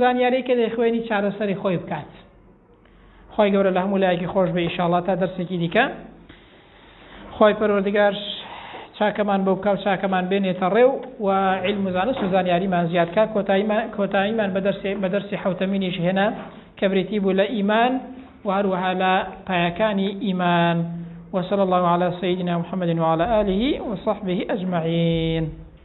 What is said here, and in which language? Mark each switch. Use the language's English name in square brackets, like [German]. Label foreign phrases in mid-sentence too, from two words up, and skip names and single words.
[Central Kurdish] زانیارەی کە دەیخوێنی چارەسەری خۆی بکات خوای گەورە لە هەموو لایەکی خۆش بێ ئینشاءڵڵا تا دەرسێکی دیکە خوای پەروەردگار چاکەمان بەو بکات چاکەمان بێنێتە ڕێو و عیلم و زانست و زانیاریمان زیاد کات کۆتاییمان بە دەرسی حەوتەمینیش هێنا کە بریتی بوو لە ئیمان و هەروەها لە پایەکانی ئیمان [Arabic] وصلى الله على سيدنا محمد وعلى آله وصحبه أجمعين